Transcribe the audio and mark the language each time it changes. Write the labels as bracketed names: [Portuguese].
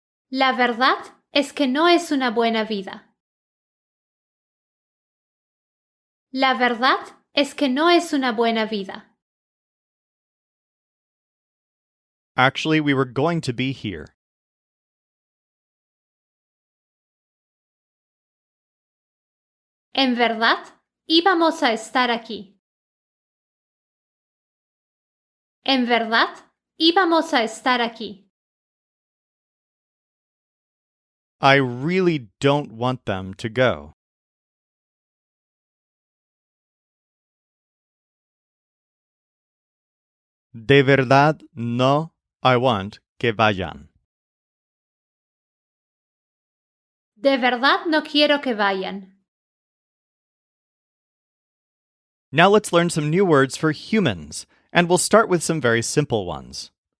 [Spanish] La verdad es que no es una buena vida. La verdad es que no es una buena vida. [English] Actually, we were going to be here. [Spanish] En verdad, íbamos a estar aquí. En verdad, íbamos a estar aquí. [English] I really don't want them to go. [Spanish] De verdad no [English] I want [Spanish] que vayan. De verdad no quiero que vayan. [English] Now let's learn some new words for humans, and we'll start with some very simple ones.